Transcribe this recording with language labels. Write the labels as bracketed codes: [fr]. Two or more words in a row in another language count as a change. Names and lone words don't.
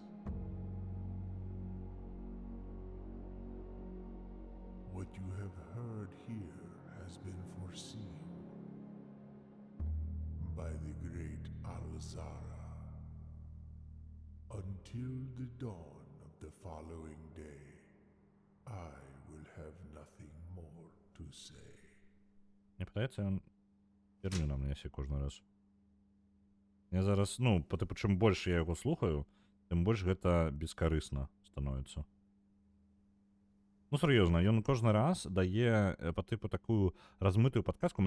[en] What you have heard here has been foreseen by the great Alzara. Until the dawn of the following day, I will have nothing more to say. [be] Мне падаецца, ён херню на мне кожны раз. Я зараз, ну, типу, чым больш я яго слухаю, тым больш гэта бескарысна становіцца. Ну, сур'ёзна, ён кожны раз дае па тыпу такую размытую падказку.